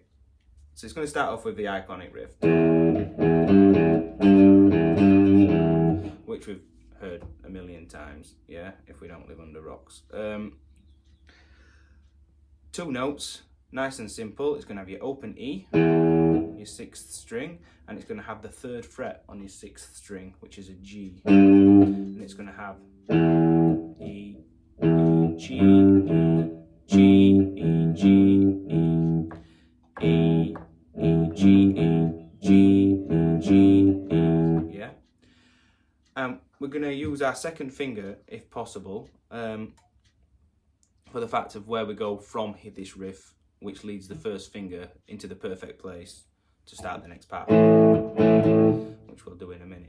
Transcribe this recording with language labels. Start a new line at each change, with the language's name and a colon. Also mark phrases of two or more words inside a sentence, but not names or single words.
English: So it's going to start off with the iconic riff, which we've heard a million times, yeah, if we don't live under rocks. 2 notes, nice and simple. It's going to have your open E, your 6th string, and it's going to have the 3rd fret on your 6th string, which is a G. And it's going to have E, E, G, E, G, E, G, E, E, E, G, E, G, E, G, E, yeah? We're going to use our 2nd finger, if possible, for the fact of where we go from this riff, which leads the 1st finger into the perfect place to start the next part, which we'll do in a minute.